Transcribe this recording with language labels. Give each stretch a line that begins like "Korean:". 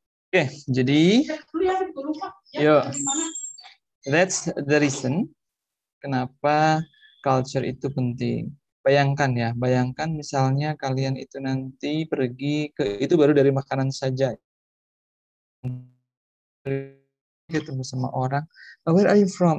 Indonesian: Oke, jadi yuk,
English: that's the reason
Indonesian: kenapa culture itu penting. Bayangkan misalnya kalian itu nanti pergi ke, itu baru dari makanan saja. Ketemu sama orang,
English: "Oh, where are you from?"